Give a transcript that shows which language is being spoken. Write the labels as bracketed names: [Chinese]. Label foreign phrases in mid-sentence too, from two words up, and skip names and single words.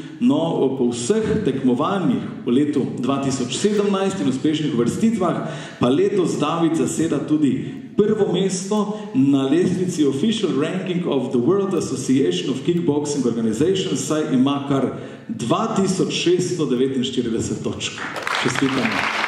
[Slovenian] No, po vseh tekmovanjih v letu 2017 in uspešnih vrstitvah pa letos David zaseda tudi prvo mesto na lestvici [English] Official Ranking of the World Association of Kickboxing Organizations, [Slovenian] saj ima kar 2649 točk. Čestitamo.